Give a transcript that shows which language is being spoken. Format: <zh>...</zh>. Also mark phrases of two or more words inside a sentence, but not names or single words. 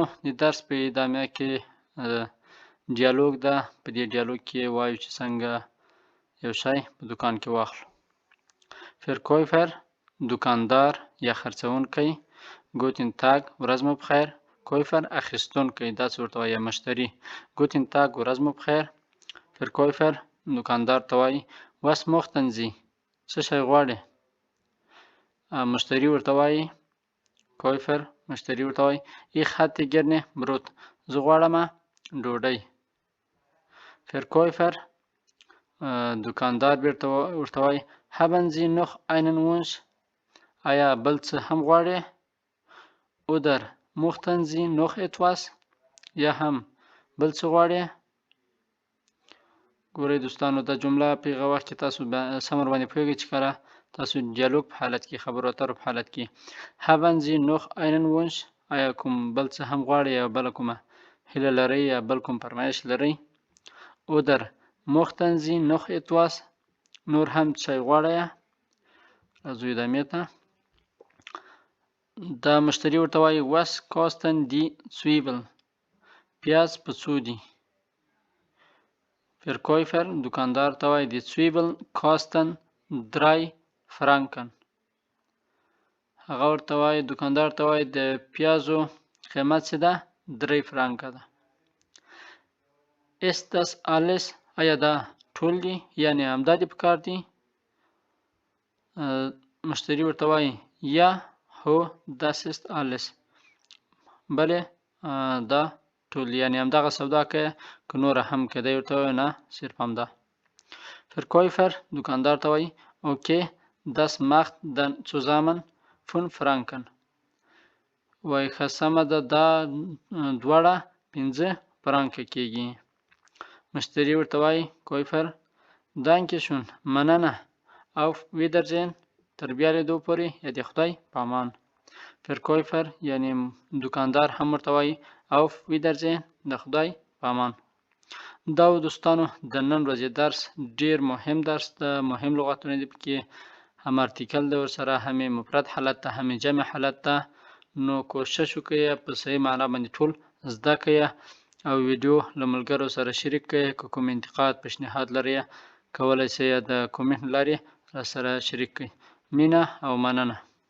<ps>د درس په ادامه کې ډیالوګ ده په دې ډیالوګ کې وایو چې څنګه یو شی په دکان کې واخلو فرکویفر دکاندار یا خرڅونکی</ps> <de>Guten Tag</de> <ps>ورځ مو بخیر کویفر اخیستونکی داسې ورته وایي مشتری</ps> <de>Guten Tag</de> <ps>ورځ مو بخیر فرکویفر دکاندار ته وایي</ps> <de>was möchten Sie</de> <ps>څه شی غواړې مشتری ورته وایي کویفر مشتری ورته وایي</ps> <de>ich hätte gerne Brot</de> <ps>زه غواړم ډوډۍ فرکویفر دکاندار بیرته ورته وایي</ps> <de>haben Sie noch einen Wunsch</de> <ps>آیا بل څه هم غواړې</ps> <de>oder möchten Sie noch etwas</de> <ps>یا هم بل څه غواړې ګورئ دوستانو دا جمله په هغه وخت کې تاسو سم ورباندې پوهیږئ چې کله تاسو ډیالوګ په حالت کې خبرو اترو په حالت کې</ps> <de>haben Sie noch einen Wunsch</de> <ps>آیا کوم بل څه هم غواړئ یا بله کومه هیله لرئ یا بل کوم فرمایش لرئ</ps> <de>oder möchten Sie noch etwas</de> <ps>نور هم څه غواړئ راځو ادامې ته دا مشتری ورته وایي</ps> <de>was kosten die Zwiebeln</de> <ps>پیاز په څو دي Verkäufer دکاندار ته وایي</ps> <de>die Zwiebeln kosten 3 Franken</de> <ps>هغه ورته وایي دکاندار ته وایي د پیازو قیمت څه ده 3 فرانکه ده</ps> <de>ist das alles</de> <ps>آیا دا ټول دي یعنی همدا دې پکار دي مشتری ورته وایي یا هو</ps> <de>das ist alles</de> <ps>بله دا ټول یعنی همدغه سودا که نوره هم که دی ورته وایي نه صرف همدا Verkäufer دکاندار ته وایي</ps> <de>okay das macht dann zusammen</de> <ps>5 Franken وایي ښه سمه ده دا دواړه 5 فرانکه کېږي مشتری ورته وایي کویفر</ps> <de>danke schön</de> <ps>مننه</ps> <de>auf Wiedersehen</de> <ps>تر بیا لیدو پورې یا د خدای په امان Verkäufer یعنی دکاندار هم ورته وایي</ps> <de>auf Wiedersehen</de> <ps>د خدای په امان دا دوستانو د نن ورځې درس ډیر مهم درس ده مهم لغتونه دي پکې هم ارتیکل ده ورسره هم مفرد حالت ده هم جمع حالت ده نو کوشش وکړئ په صحیح معنا باندې ټول زده کړئ او ویډیو له ملګرو سره شریک کړئ که کوم انتقاد پیشنهاد لرئ کولی شئ د کومنټ لارې را سره شریک کړئ مینه او مننه</ps>